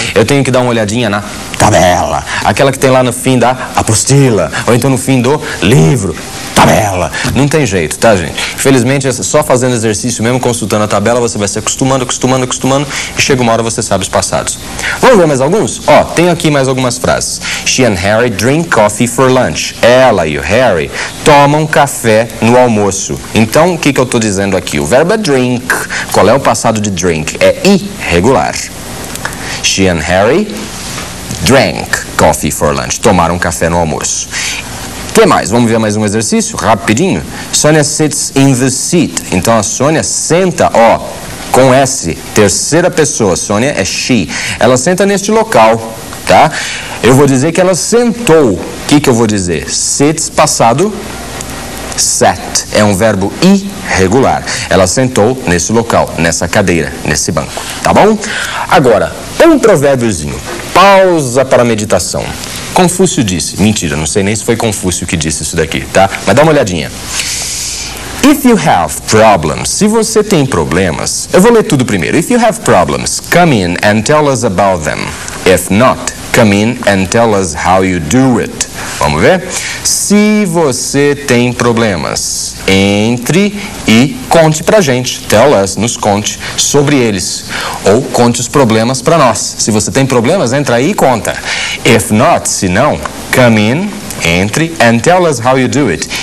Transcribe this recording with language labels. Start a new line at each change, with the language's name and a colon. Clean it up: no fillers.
Portuguese: Eu tenho que dar uma olhadinha na tabela. Aquela que tem lá no fim da apostila, ou então no fim do livro. tabela. Não tem jeito, tá, gente? Infelizmente, só fazendo exercício mesmo, consultando a tabela, você vai se acostumando e chega uma hora você sabe os passados. Vamos ver mais alguns? Ó, tenho aqui mais algumas frases.
English: She and Harry drink coffee for lunch.
Portuguese: Ela e o Harry tomam café no almoço. Então, o que eu estou dizendo aqui? O verbo é drink. Qual é o passado de drink? É irregular.
English: She and Harry drank coffee for lunch.
Portuguese: Tomaram café no almoço. O que mais? Vamos ver mais um exercício? Rapidinho.
English: Sônia sits in the seat.
Portuguese: Então, a Sônia senta, ó, com S. Terceira pessoa. Sônia é she. Ela senta neste local, tá? Eu vou dizer que ela sentou. O que eu vou dizer? Sits, passado, sat. É um verbo irregular. Ela sentou nesse local, nessa cadeira, nesse banco. Tá bom? Agora, um provérbiozinho. Pausa para a meditação. Confúcio disse. Mentira, não sei nem se foi Confúcio que disse isso daqui, tá? Mas dá uma olhadinha.
English: If you have problems,
Portuguese: se você tem problemas, eu vou ler tudo primeiro.
English: If you have problems, come in and tell us about them. If not, come in and tell us how you do it.
Portuguese: Vamos ver? Se você tem problemas, entre e conte pra gente.
English: Tell us,
Portuguese: nos conte sobre eles. Ou conte os problemas pra nós. Se você tem problemas, entra aí e conta.
English: If not,
Portuguese: se não,
English: come in,
Portuguese: entre,
English: and tell us how you do it.